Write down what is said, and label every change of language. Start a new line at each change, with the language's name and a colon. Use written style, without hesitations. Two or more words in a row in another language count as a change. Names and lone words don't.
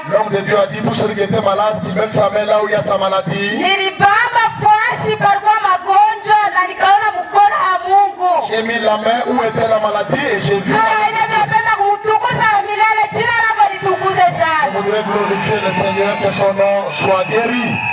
French: L'homme de Dieu a dit tout celui qui était malade, qui mette sa main là où il y a sa maladie.
Swahili: Nilibamba fashi palikuwa magonjwa na nikaona mkono wa Mungu.
French: J'ai mis la main où était la maladie et j'ai vu.
Swahili: Napenda kumtukuza milele, jina lako litukuze sana.
French: Je voudrais glorifier le Seigneur, que son nom soit guéri.